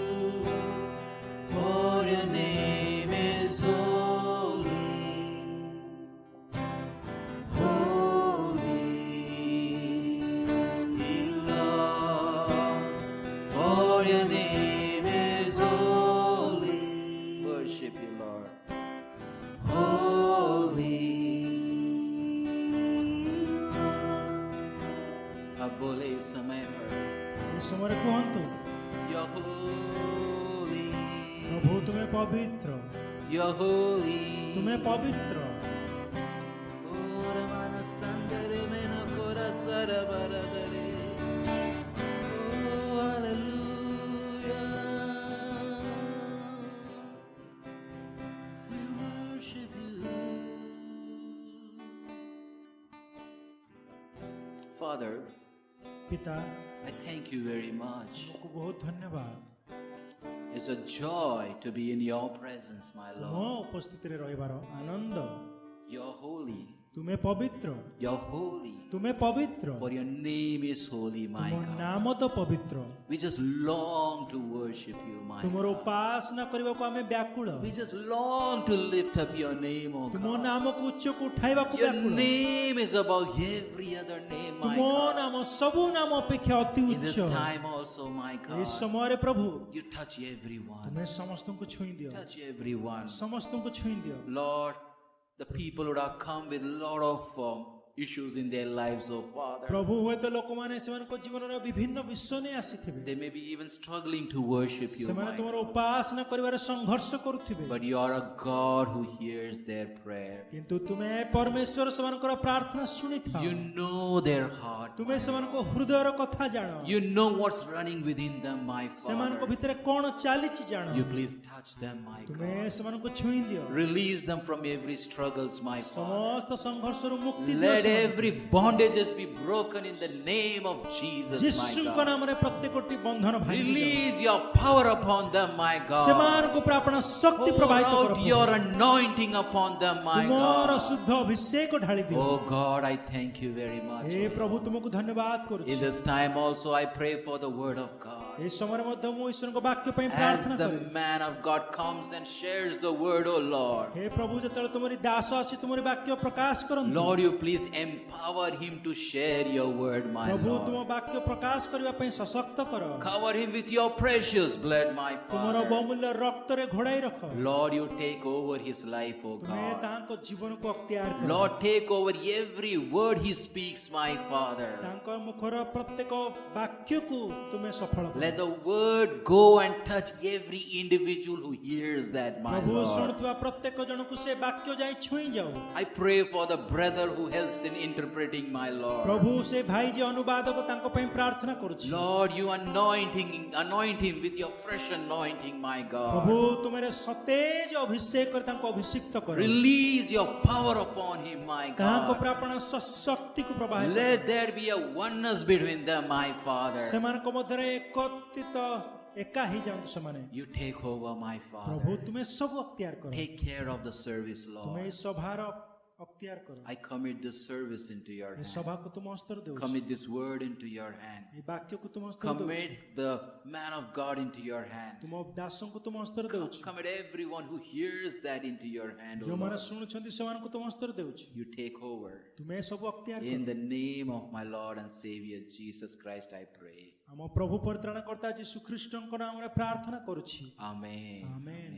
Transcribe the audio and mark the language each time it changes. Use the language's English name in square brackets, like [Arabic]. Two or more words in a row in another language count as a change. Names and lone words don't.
[English] For your name is holy, holy, Lord. For your name is holy. Worship you, Lord. Holy. [Hindi] अब बोले इस समय पर [Odia] ଏ ସମୟରେ କୁହନ୍ତୁ [English] You're holy, [Odia] ପ୍ରଭୁ ତୁମେ ପବିତ୍ର, [English] you're holy. [Odia] ତୁମେ ପବିତ୍ର। Ora mana sandere mena kora sara baradare. [English] Oh, hallelujah. We worship you. Father, [Odia] ପିତା [English] I thank you very much. [Odia] ତୁମକୁ ବହୁତ ଧନ୍ୟବାଦ। [English] It's a joy to be in your presence, my [Odia] ମୋ [English] Lord. [Odia] ଉପସ୍ଥିତିରେ ରହିବାର ଆନନ୍ଦ। [English] You're holy. [Odia] ତୁମେ ପବିତ୍ର, [English] You're holy. [Odia] ତୁମେ ପବିତ୍ର, [English] For your name is holy, my [Odia] ତୁମ [English] God. [Odia] ନାମ ତ ପବିତ୍ର। [English] We just long to worship you, my [Odia] ତୁମର [English] God. [Odia] ଉପାସନା କରିବାକୁ ଆମେ ବ୍ୟାକୁଳ। [English] We just long to lift up your name, oh [Odia] ତୁମ [English] God. [Odia] ନାମକୁ ଉଚ୍ଚକୁ ଉଠାଇବାକୁ [English] Your [Odia] ବ୍ୟାକୁଳ। [English] name is above every other name, my [Odia] ତୁମ [English] God. [Odia] ନାମ ସବୁ ନାମ ଅପେକ୍ଷା ଅତି [English] In this [Odia] ଉଚ୍ଚ। [English] time also, my [Odia] ଏ [English] God, [Odia] ସମୟରେ ପ୍ରଭୁ [English] you touch everyone. [Odia] ତୁମେ ସମସ୍ତଙ୍କୁ ଛୁଇଁ ଦିଅ, [English] Touch everyone. [Odia] ସମସ୍ତଙ୍କୁ ଛୁଇଁ ଦିଅ। [English] Lord, the people would have come with a lot of issues in their lives, oh Father. [Odia] ପ୍ରଭୁ ହୁଏତ ଲୋକମାନେ ସେମାନଙ୍କ ଜୀବନର ବିଭିନ୍ନ ବିଷୟ ନେଇ ଆସିଥିବେ। [English] They may be even struggling to worship you, [Odia] ସେମାନେ [English] my [Odia] ତୁମର [English] God. [Odia] ଉପାସନା କରିବାରେ ସଂଘର୍ଷ କରୁଥିବେ, [English] But you are a God who hears their prayer. [Odia] କିନ୍ତୁ ତୁମେ ପରମେଶ୍ୱର ସେମାନଙ୍କର ପ୍ରାର୍ଥନା ଶୁଣିଥାଅ। [English] You know their heart. [Odia] ତୁମେ ସେମାନଙ୍କ ହୃଦୟର କଥା ଜାଣ। [English] You know what's running within them, my [Odia] ସେମାନଙ୍କ [English] Father. [Odia] ଭିତରେ କ'ଣ ଚାଲିଛି ଜାଣ। [English] You please touch them, my [Odia] ତୁମେ [English] God. [Odia] ସେମାନଙ୍କୁ ଛୁଇଁ ଦିଅ। [English] Release them from every struggles, my Father. [Odia] ସମସ୍ତ ସଂଘର୍ଷରୁ ମୁକ୍ତି ଦିଅ। [English] Let [Odia] ସେମାନଙ୍କୁ। [English] every bondages be broken in the name of Jesus, my [Odia] ଯୀଶୁଙ୍କ [English] God. [Odia] ନାମରେ ପ୍ରତ୍ୟେକଟି ବନ୍ଧନ ଭାଙ୍ଗି ଦିଅ। [English] Release your power upon them, my God. [Odia] ସେମାନଙ୍କ ଉପରେ ଆପଣ ଶକ୍ତି [English] Pour [Odia] ପ୍ରବାହିତ କର [English] out your anointing upon them, my [Odia] ତୁମର [English] God. [Odia] ଶୁଦ୍ଧ ଅଭିଷେକ ଢାଳି ଦିଅ। [English] Oh God, I thank you very much. [Odia] ଏ ପ୍ରଭୁ ତୁମକୁ ଧନ୍ୟବାଦ କରୁଛି। [English] In this time also I pray for the word of God. [Odia] ଏ ସମୟରେ ମଧ୍ୟ ମୁଁ ଈଶ୍ୱରଙ୍କ ବାକ୍ୟ ପାଇଁ [English] As [Odia] ପ୍ରାର୍ଥନା [English] the [Odia] କରେ। [English] man of God comes and shares the word, oh Lord. [Odia] ହେ ପ୍ରଭୁ ଯେତେବେଳେ ତୁମରି ଦାସ ଆସି ତୁମରି ବାକ୍ୟ ପ୍ରକାଶ କରନ୍ତି, [English] Lord, you please empower him to share your word, my [Odia] ପ୍ରଭୁ ତୁମ [English] Lord. [Odia] ବାକ୍ୟ ପ୍ରକାଶ କରିବା ପାଇଁ ସଶକ୍ତ କର। [English] Cover him with your precious blood, my [Odia] ତୁମର [English] Father. [Odia] ବହୁମୂଲ୍ୟ ରକ୍ତରେ ଘୋଡ଼ାଇ ରଖ। [English] Lord, you take over his life, oh [Odia] ତୁମେ [English] God. [Odia] ତାଙ୍କ ଜୀବନକୁ ଅକ୍ତିଆର କର। [English] Lord, take over every word he speaks, my Father. [Odia] ତାଙ୍କ ମୁଖର ପ୍ରତ୍ୟେକ ବାକ୍ୟକୁ ତୁମେ ସଫଳ କର। [English] Let the word go and touch every individual who hears that, my [Odia] ପ୍ରଭୁ [English] Lord. [Odia] ଶୁଣୁଥିବା ପ୍ରତ୍ୟେକ ଜଣକୁ ସେ ବାକ୍ୟ ଯାଇ ଛୁଇଁ ଯାଉ। [English] I pray for the brother who helps in interpreting, my Lord. [Odia] ପ୍ରଭୁ ସେ ଭାଇ ଯେ ଅନୁବାଦକ ତାଙ୍କ ପାଇଁ ପ୍ରାର୍ଥନା କରୁଛି। [English] Lord, you anoint him with your fresh anointing, my [Odia] ପ୍ରଭୁ [English] God. [Odia] ତୁମରେ ସତେଜ ଅଭିଷେକ କରି ତାଙ୍କୁ ଅଭିଷିକ୍ତ କର। [English] Release your power upon him, my [Odia] ତାହାଙ୍କ [English] God. [Odia] ଉପରେ ଆପଣ ଶକ୍ତିକୁ ପ୍ରବାହିତ କର। [English] Let there be a oneness between them, my Father. [Odia] ସେମାନଙ୍କ ମଧ୍ୟରେ ଏକତ୍ରିତ ଏକା ହେଇଯାଆନ୍ତୁ ସେମାନେ। [English] You take over, my [Odia] ପ୍ରଭୁ [English] Father. [Odia] ତୁମେ ସବୁ ଅକ୍ତିଆର କର। [English] Take care of the service, [Odia] ତୁମେ [English] Lord. [Odia] ଏଇ ସଭାର ଅକ୍ତିଆର କର। [English] I commit this service into your [Odia] ଏ [English] hand. [Odia] ସଭାକୁ ତୁମ ହସ୍ତରେ ଦେଉଛି। [English] Commit this word into your hand. [Odia] ଏ ବାକ୍ୟକୁ ତୁମ ହସ୍ତରେ ଦେଉଛି। [English] Commit the man of God into your hand. [Odia] ତୁମ ଦାସଙ୍କୁ ତୁମ ହସ୍ତରେ ଦେଉଛି। [English] Commit everyone who hears that into your hand, O [Odia] ଯେଉଁମାନେ [English] Lord. [Odia] ଶୁଣୁଛନ୍ତି ସେମାନଙ୍କୁ ତୁମ ହସ୍ତରେ ଦେଉଛି। [English] You take over. [Odia] ତୁମେ ଏ ସବୁ ଅକ୍ତିଆର [English] In [Odia] କର। [English] the name of my Lord and Savior Jesus Christ, I pray. [Odia] ଆମ ପ୍ରଭୁ ପରିତ୍ରାଣକର୍ତ୍ତା ଯୀଶୁ ଖ୍ରୀଷ୍ଟଙ୍କ ନାମରେ ପ୍ରାର୍ଥନା କରୁଛି। [English] Amen. Amen.